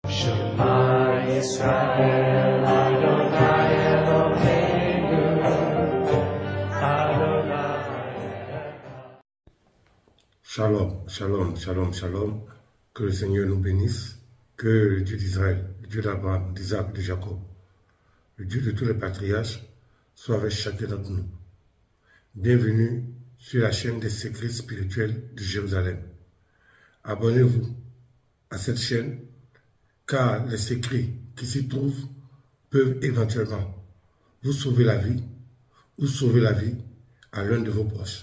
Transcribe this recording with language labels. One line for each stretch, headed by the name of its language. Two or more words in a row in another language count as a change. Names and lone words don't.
Hebrew: שמע ישראל, אדוני אלוהינו, אדוני. שלום, שלום, שלום, שלום.
French: Que le Seigneur nous bénisse. Que le Dieu d'Israël, le Dieu d'Abraham, d'Isaac et de Jacob, le Dieu de tous les patriarches, soit avec chacun d'entre nous. Bienvenue sur la chaîne des secrets spirituels de Jérusalem. Abonnez-vous à cette chaîne, car les secrets qui s'y trouvent peuvent éventuellement vous sauver la vie ou sauver la vie à l'un de vos proches.